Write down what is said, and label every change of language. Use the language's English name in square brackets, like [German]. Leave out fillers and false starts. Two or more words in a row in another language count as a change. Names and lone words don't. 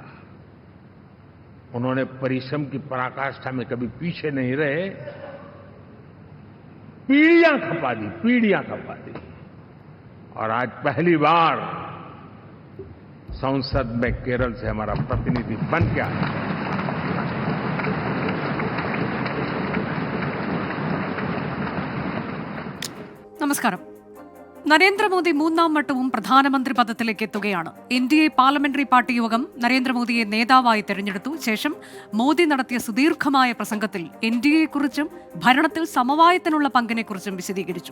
[Hindi] उन्होंने परिश्रम की पराकाष्ठा में कभी पीछे नहीं रहे, पीढ़ियां खपा दी और आज पहली बार संसद में केरल से हमारा प्रतिनिधि बन के आया। [Malayalam] നമസ്കാരം. നരേന്ദ്രമോദി മൂന്നാം വട്ടവും പ്രധാനമന്ത്രി പദത്തിലേക്ക് എത്തുകയാണ്. NDA പാർലമെന്ററി പാർട്ടി യോഗം നരേന്ദ്രമോദിയെ നേതാവായി തെരഞ്ഞെടുത്തു. ശേഷം മോദി നടത്തിയ സുദീർഘമായ പ്രസംഗത്തിൽ NDAയെക്കുറിച്ചും ഭരണത്തിൽ സമവായത്തിനുള്ള പങ്കിനെക്കുറിച്ചും വിശദീകരിച്ചു.